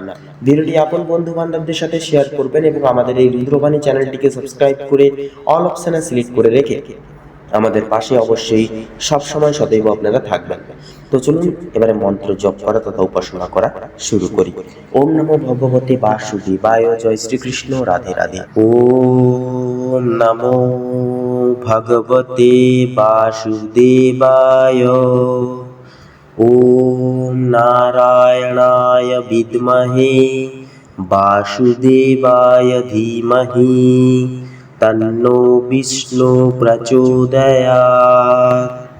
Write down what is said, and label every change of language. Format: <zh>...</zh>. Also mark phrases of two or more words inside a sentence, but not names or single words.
<bn>ভিডিওটি আপন বন্ধু বান্ধবদের সাথে শেয়ার করবেন এবং আমাদের এই রুদ্রবাণী চ্যানেলটিকে সাবস্ক্রাইব করে</bn> <en>all option select</en> <bn>করে রেখে আমাদের পাশে অবশ্যই সবসময় সদৈব আপনারা থাকবেন। তো চলুন এবারে মন্ত্র জপ করা তথা উপাসনা করা শুরু করি।</bn> <sa>ওম নমো ভগবতে বাসুদেবায়, জয় শ্রীকৃষ্ণ, রাধে রাধে। ওম নমো ভগবতে বাসুদেবায়, ওম নারায়ণায় বিদ্মহে বাসুদেবায় ধীমহি তন্নো বিষ্ণু প্রচোদয়াৎ।</sa>